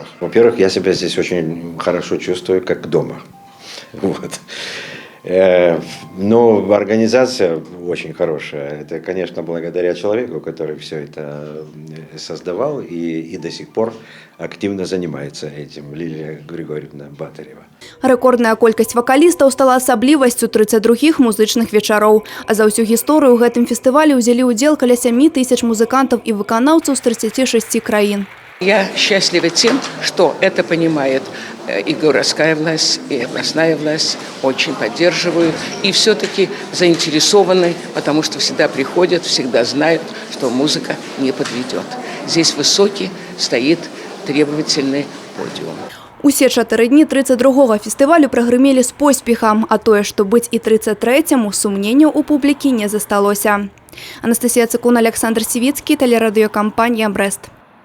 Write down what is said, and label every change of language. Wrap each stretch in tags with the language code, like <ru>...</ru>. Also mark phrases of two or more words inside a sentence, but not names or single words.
<ru>Во-первых, я себя здесь очень хорошо чувствую, как дома. Вот. Но организация очень хорошая. Это, конечно, благодаря человеку, который все это создавал и до сих пор активно занимается этим, Лилия Григорьевна Батарева.</ru> <be>Рэкордная колькасць вакалістаў стала асаблівасцю 32 музычных вечароў. А за ўсю гісторыю ў гэтым фестывалі ўзялі ўдзел каля 7 тысяч музыкантаў і выканаўцаў з 36 краін.</be> <ru>Я счастлива тем, что это понимает и городская власть, и областная власть, очень поддерживают и все-таки заинтересованы, потому что всегда приходят, всегда знают, что музыка не подведет. Здесь высокий стоит требовательный подиум.</ru> <be>Усе 4 дні 32-го фестывалю прагрымелі з поспехам, а тое, што быць і 33-му, сумненняў у публікі не засталося. Анастасія Цыкун, Александр Сівіцкі, тэлерадыёкампанія «Брэст».</be>